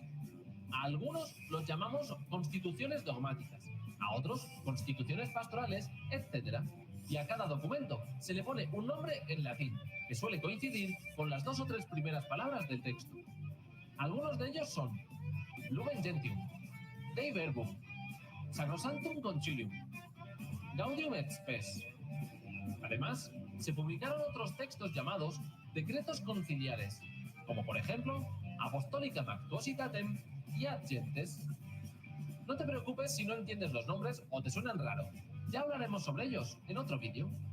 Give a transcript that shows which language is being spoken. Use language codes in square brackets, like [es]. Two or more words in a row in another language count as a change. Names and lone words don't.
[es] A algunos los llamamos constituciones dogmáticas, a otros constituciones pastorales, etc. Y a cada documento se le pone un nombre en latín, que suele coincidir con las 2 o 3 primeras palabras del texto. Algunos de ellos son Lumen Gentium, Dei Verbum, Sacrosanctum Concilium, Gaudium et Spes. Además, se publicaron otros textos llamados decretos conciliares, como por ejemplo Apostolica Mactuositatem y Ad Gentes. No te preocupes si no entiendes los nombres o te suenan raro. Ya hablaremos sobre ellos en otro vídeo.